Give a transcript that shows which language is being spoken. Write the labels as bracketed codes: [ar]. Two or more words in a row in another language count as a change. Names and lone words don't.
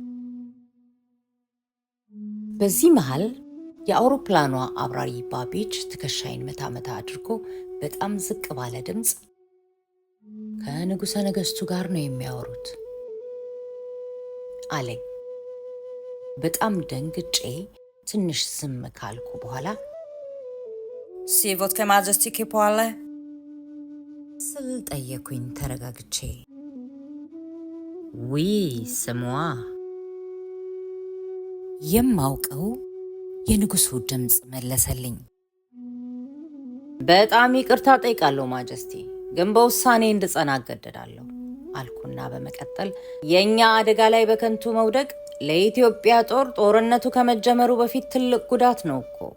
[am] በዚህ መሃል የአውሮፕላኗ አብራሪ ባቢች ትከሻይን መታ አድርጎ በጣም ዝቅ ባለ ድምፅ ከንጉሠ ነገሥቱ ጋር ነው የሚያወሩት አለኝ። በጣም ደንግጬ ትንሽ ዝም ካልኩ በኋላ [fr] C'est votre majesté qui parle [am] ስል ጠየኩኝ ተረጋግቼ። [fr] Oui, c'est moi [am] የማውቀው የንጉሱ ድምፅ መለሰልኝ። በጣም ይቅርታ ጠይቃለሁ ማጀስቲ፣ ግን በውሳኔ እንድጸና እገደዳለሁ አልኩና በመቀጠል የኛ አደጋ ላይ በከንቱ መውደቅ ለኢትዮጵያ ጦርነቱ ከመጀመሩ በፊት ትልቅ ጉዳት ነው እኮ